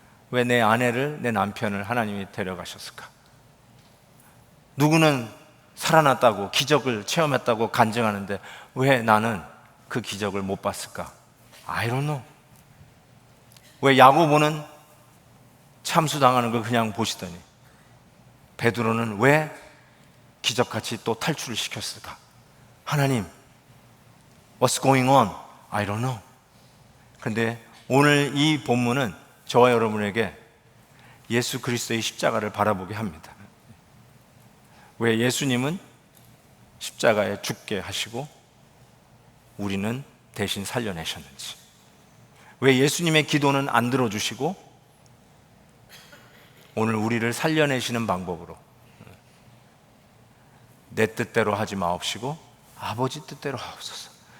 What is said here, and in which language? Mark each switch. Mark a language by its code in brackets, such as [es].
[ko] 왜 내 아내를, 내 남편을 하나님이 데려가셨을까? 누구는 살아났다고, 기적을 체험했다고 간증하는데 왜 나는 그 기적을 못 봤을까? [en] I don't know. [ko] 왜 야고보는 참수당하는 걸 그냥 보시더니 베드로는 왜 기적같이 또 탈출을 시켰을까? 하나님, [en] what's going on? I don't know. [ko] 근데 오늘 이 본문은 저와 여러분에게 예수 그리스도의 십자가를 바라보게 합니다. 왜 예수님은 십자가에 죽게 하시고 우리는 대신 살려내셨는지, 왜 예수님의 기도는 안 들어주시고 오늘 우리를 살려내시는 방법으로 내 뜻대로 하지 마옵시고 아버지 뜻대로 하옵소서.